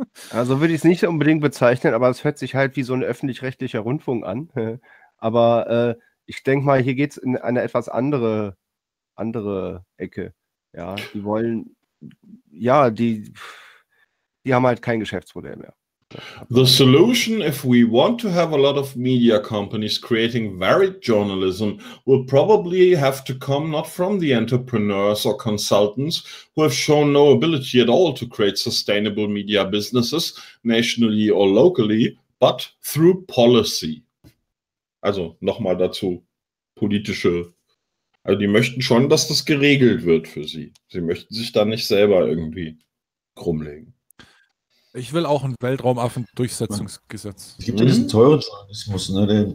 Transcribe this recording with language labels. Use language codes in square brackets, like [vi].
[de] Also würde ich es nicht unbedingt bezeichnen, aber es hört sich halt wie so ein öffentlich-rechtlicher Rundfunk an. Aber ich denke mal, hier geht es in eine etwas andere Ecke. Ja, die wollen, ja, die haben halt kein Geschäftsmodell mehr. [en] The solution, if we want to have a lot of media companies creating varied journalism, will probably have to come not from the entrepreneurs or consultants who have shown no ability at all to create sustainable media businesses, nationally or locally, but through policy. [de] Also nochmal dazu, politische, also die möchten schon, dass das geregelt wird für sie. Sie möchten sich da nicht selber irgendwie krummlegen. Ich will auch ein Weltraumaffen-Durchsetzungsgesetz. Es gibt ja diesen teuren Journalismus, ne?